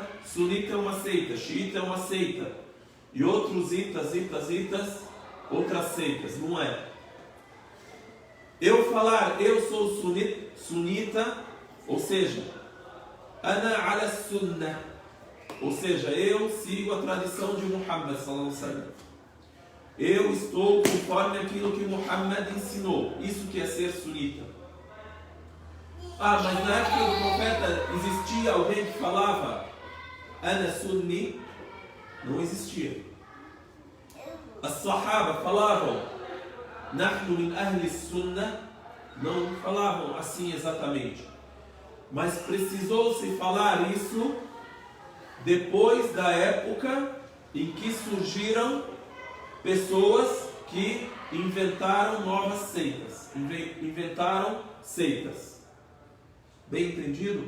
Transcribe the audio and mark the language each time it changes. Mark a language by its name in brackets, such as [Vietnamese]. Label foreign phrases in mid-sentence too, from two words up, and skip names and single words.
[Portuguese] Sunita é uma seita, xiita é uma seita. E outros itas, outras seitas. Não é. Eu falar, eu sou sunita, ou seja, [Arabic] أنا على السنة. [Portuguese] Ou seja, eu sigo a tradição de Muhammad [Arabic] صلى الله عليه وسلم. [Portuguese] Eu estou conforme aquilo que Muhammad ensinou. Isso que é ser sunita. Ah, mas na época do profeta existia alguém que falava [Arabic] أنا سني? [Portuguese] Não existia. As sahaba falavam [Arabic] نحن من أهل السنة? [Portuguese] Não falavam assim exatamente. Mas precisou-se falar isso depois da época em que surgiram pessoas que inventaram novas seitas. Inventaram seitas. Bem entendido?